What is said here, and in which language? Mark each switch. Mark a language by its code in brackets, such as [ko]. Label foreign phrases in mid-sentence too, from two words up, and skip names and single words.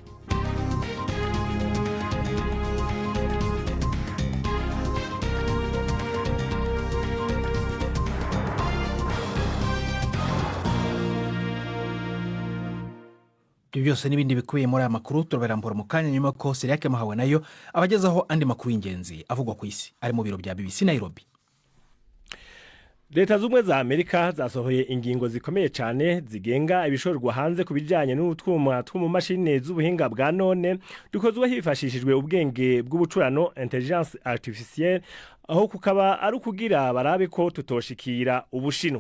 [rn] Byose n'ibindi bikubiye muri aya makuru turabarambura mu kanya nyuma ko Seriake Mahawe nayo abagezaho andi makuru y'ingenzi avugwa ku isi ari mu biro bya BBC Nairobi. Leta z'ubumwe za Amerika zasohoye ingingo zikomeye cyane zigenga ibishorwa hanze ku bijyanye n'utwuma two mu mashini z'ubuhinga bwa none dukozwe hifashishijwe ubwenge bw'ubucurano [fr] intelligence artificielle, [rn] aho kukaba ari ukugira barabe ko tutoshikira Ubushinwa.